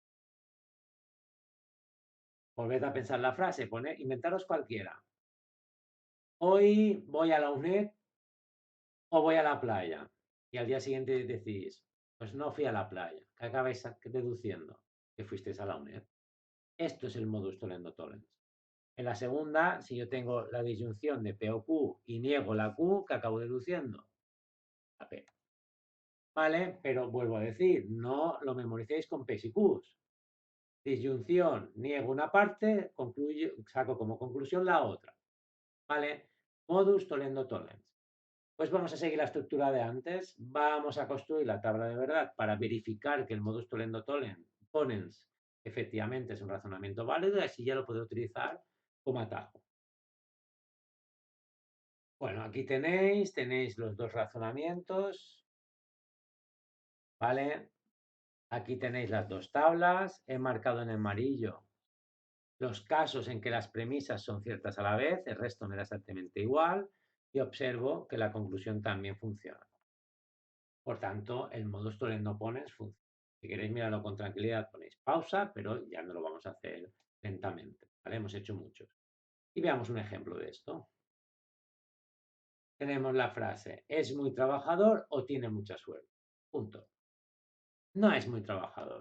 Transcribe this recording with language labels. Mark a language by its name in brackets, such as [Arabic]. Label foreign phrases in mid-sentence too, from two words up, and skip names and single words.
[Spanish] Volved a pensar la frase, inventaros cualquiera. Hoy voy a la UNED o voy a la playa. Y al día siguiente decís, pues no fui a la playa. ¿Qué acabáis deduciendo? Que fuisteis a la UNED. Esto es el [Latin] modus tollendo tollens. [Spanish] En la segunda, si yo tengo la disyunción de P o Q y niego la Q, ¿qué acabo deduciendo? La P. ¿Vale? Pero vuelvo a decir, no lo memoricéis con P y Qs. Disyunción, niego una parte, saco como conclusión la otra. ¿Vale? [Latin] Modus tollendo tollens. [Spanish] Pues vamos a seguir la estructura de antes. Vamos a construir la tabla de verdad para verificar que el [Latin] modus tollendo tollens [Spanish] efectivamente es un razonamiento válido y así ya lo puedo utilizar como atajo. Bueno, aquí tenéis los dos razonamientos, ¿vale? Aquí tenéis las dos tablas. He marcado en amarillo los casos en que las premisas son ciertas a la vez, el resto me da exactamente igual y observo que la conclusión también funciona. Por tanto, el [Latin] modus tollendo ponens [Spanish] funciona. Si queréis mirarlo con tranquilidad, ponéis pausa, pero ya no lo vamos a hacer lentamente, ¿vale? Hemos hecho muchos. Y veamos un ejemplo de esto. Tenemos la frase, ¿es muy trabajador o tiene mucha suerte? Punto. No es muy trabajador.